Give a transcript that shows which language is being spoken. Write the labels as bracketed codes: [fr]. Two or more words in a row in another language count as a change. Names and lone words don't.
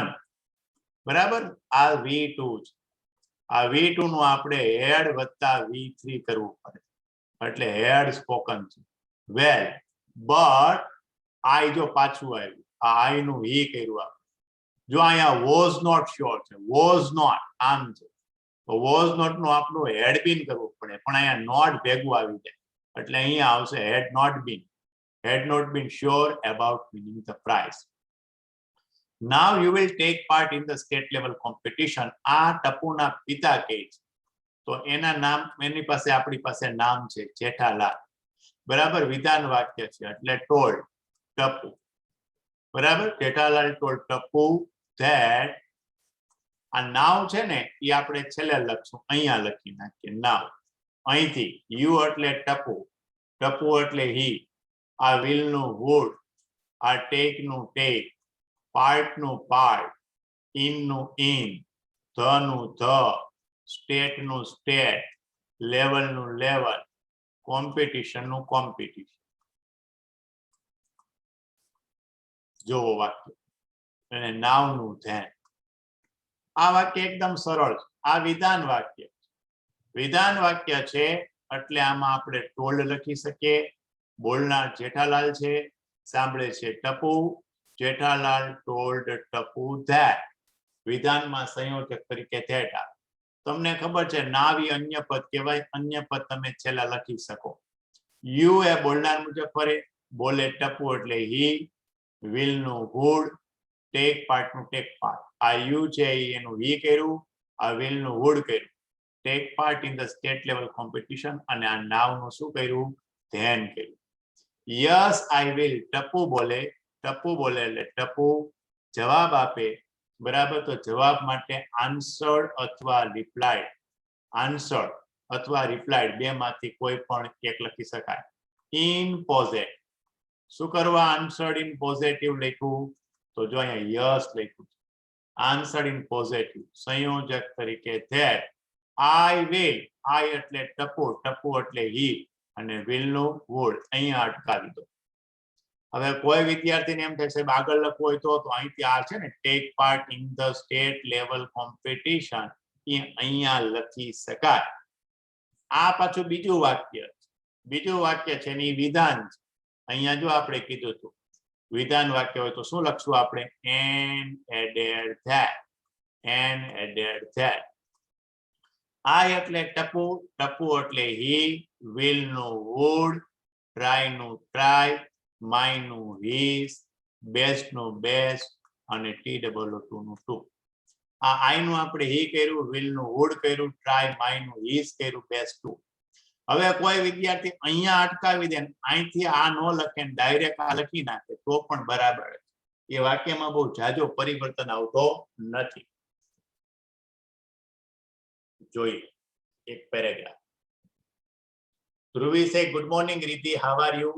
[gu] બરાબર? આ V2 છે. આ V2 નું આપણે હેડ વત્તા V3 કરવું પડે એટલે [en] had spoken [gu] છે. [en] well but I [gu] જો પાછું આવ્યું, આ I નું he કર્યું આપણે. જો અહીંયા [en] was not sure [gu] છે, [en] was not [gu] આમ છે તો [en] was not [gu] નું આપણું [en] had been [gu] કરવું પડે, પણ અહીંયા not ભેગું આવી જાય એટલે અહીંયા આવશે [en] had not been. Had not been sure about winning the prize. Now you will take part in the state level competition. [gu] આ ટપુના પિતા કહે છે તો એના નામ, એની પાસે આપણી પાસે નામ છે જેઠાલાલ. બરાબર? વિધાન વાક્ય છે એટલે told ટપુ. બરાબર? જેઠાલાલ told ટપુ that. આ નાવ છે ને એ આપણે છેલ્લે લખશું, અહીંયા લખી નાખીએ નાવ. અહીંથી યુ એટલે ટપુ, ટપુ એટલે he. [en] આ will નું would, આ take નું take, part નું part, in નું in, the નું the, state નું state, level નું level, competition નું competition. [gu] જોવો વાક્ય. અને નાવ નું ધ્યાન. આ વાક્ય એકદમ સરળ છે. આ વિધાન વાક્ય. વિધાન વાક્ય છે એટલે આમાં આપણે ટોલ્ડ લખી શકીએ. બોલનાર જેઠાલાલ છે, સાંભળે છે ટપુ. જેઠાલાલ ટોલ્ડ ટપુ ધેટ. વિધાનમાં સંયોજક તરીકે ધેટ આવે. તમને ખબર છે નાવી અન્ય પદ કહેવાય. અન્ય પદ તમે છેલ્લા લખી શકો. યુ એ બોલનાર મુજબ ફરે, બોલે ટપુ એટલે હી, [en] will નું would, take part નું take part. [gu] આ you છે એનું he કર્યું, આ will નું would કર્યું. [en] take part in the state level competition [gu] અને આ now નું શું કર્યું? then કર્યું. [en] yes I will [gu] ટપુ બોલે એટલે ટપુ જવાબ આપે, બરાબર. તો જવાબ માટે answered અથવા replied, answered અથવા replied બે માંથી કોઈ પણ એક લખી શકાય. [en] in positive [gu] શું કરવા [en] answered in positive લખ્યું? [gu] તો જો અહીંયા yes લખ્યું, [en] answered in positive [gu] સંયોજક તરીકે [en] that. I will, [gu] I એટલે ટપુ, ટપુ એટલે he અને will નું would અહીંયા અટકાવી દો. હવે કોઈ વિદ્યાર્થીને એમ થાય સાહેબ આગળ લખવું હોય તો અહીંથી આ છે ને [en] take part in the state level competition [gu] એ અહીંયા લખી શકાય. આ પાછું બીજું વાક્ય છે ને વિધાન છે. અહીંયા જો આપણે કીધું હતું વિધાન વાક્ય હોય તો શું લખશું આપણે? [en] and added that, and added that. I [gu] એટલે ટપુ, ટપુ એટલે [en] he, will નું would, try નું try, my નું his, best નું best અને TWO2 નું two. [gu] આ I નું આપણે he કર્યું, [en] will નું would કર્યું, try, my નું his કર્યું, best two. [gu] હવે કોઈ વિદ્યાર્થી અહીંયા અટકાવી દે, અહીંથી આ નો લખે ડાયરેક્ટ આ લખી નાખે તો પણ બરાબર. એ વાક્યમાં બહુ જાજો પરિવર્તન આવતો નથી. જોઈએ એક પેરેગ્રાફ. [en] ધ્રુવી say good morning રીતિ, how are you?